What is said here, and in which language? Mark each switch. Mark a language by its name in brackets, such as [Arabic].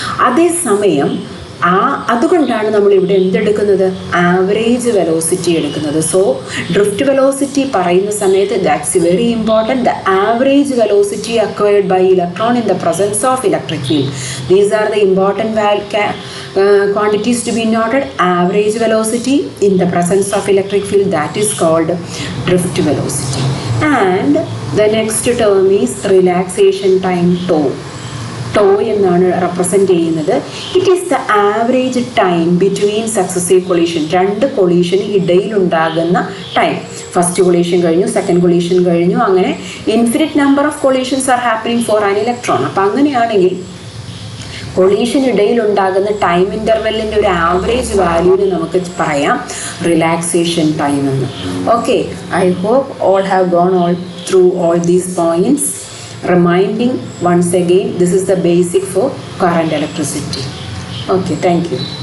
[Malayalam] അതേസമയം അതുകൊണ്ടാണ് നമ്മൾ ഇവിടെ എന്തെടുക്കുന്നത്, ആവറേജ് വെലോസിറ്റി എടുക്കുന്നത്. [English] so drift velocity [Malayalam] പറയുന്ന സമയത്ത് [English] That's very important. The average velocity acquired by electron in the presence of electric field. These are the important quantities to be noted. Average velocity in the presence of electric field, that is called drift velocity. And the next term is relaxation time, tau. [Malayalam] To എന്നാണ് represent ചെയ്യുന്നത്. [English] It is the average time between successive collision. [Malayalam] രണ്ട് കൊളീഷന് ഇടയിലുണ്ടാകുന്ന time. [English] First collision കഴിഞ്ഞു, second collision കഴിഞ്ഞു, അങ്ങനെ infinite number of collisions are happening for an electron. [Malayalam] അപ്പോൾ അങ്ങനെയാണെങ്കിൽ കൊളീഷനിടയിലുണ്ടാകുന്ന time ഇൻ്റർവെല്ലിൻ്റെ ഒരു average വാല്യൂവിന് നമുക്ക് പറയാം റിലാക്സേഷൻ ടൈം എന്ന്. [English] Okay, I hope all have gone all through all these points. Reminding once again, this is the basic for current electricity. Okay, thank you.